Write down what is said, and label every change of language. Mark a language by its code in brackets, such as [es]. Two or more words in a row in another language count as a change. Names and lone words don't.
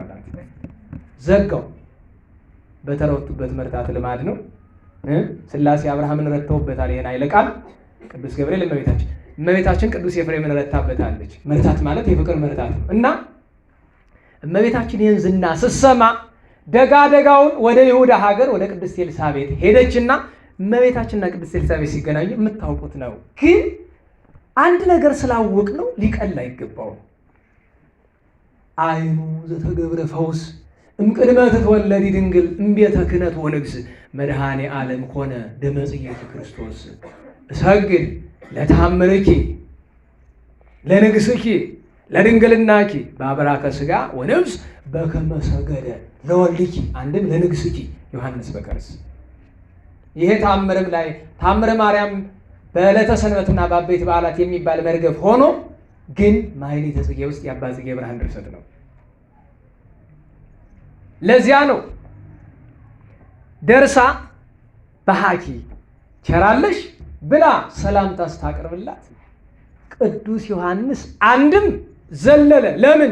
[am] አላት። ዘጋው። በተረቱበት መርታት ልማድ ነው። ሥላሴ አብርሃምን ረድተውበታል። ይሄን ኃይለ ቃል ቅዱስ ገብርኤል እመቤታችን ቅዱስ ኤፍሬምን ረድታበታለች። መርታት ማለት የፍቅር መርታት ነው እና እመቤታችን ይህን ዝና ስትሰማ ደጋውን ወደ ይሁዳ ሀገር ወደ ቅድስት ኤልሳቤጥ ሄደችና እመቤታችንና ቅድስት ኤልሳቤጥ ሲገናኙ የምታውቁት ነው። ግን አንድ ነገር ስላወቅ ነው ሊቀል አይገባውም። [gez] አይኑ ዘተገብረ ፈውስ እምቅድመ ትትወለዲ ድንግል እምቤተ ክህነት ወንግስ መድኃኔ ዓለም ኮነ ደመ ጽጌኪ ክርስቶስ እሰግድ ለተአምርኪ ለንግስኪ ለድንግልናኪ በአብራከ ሥጋ ወነፍስ በከመ ሰገደ ለወልድኪ አንድም ለንግስኪ ዮሐንስ በከርስ። [am] ይሄ ታምርም ላይ ታምረ ማርያም በዕለተ ሰንበትና በአበይት በዓላት የሚባል መርገፍ ሆኖ ግን ማኅሌተ ጽጌ ውስጥ የአባ ጽጌ ብርሃን ድርሰት ነው። ለዚያ ነው ደርሳ በሃኪ ቸራለሽ ብላ ሰላምታ ስታቀርብላት ቅዱስ ዮሐንስ አንድም ዘለለ። ለምን?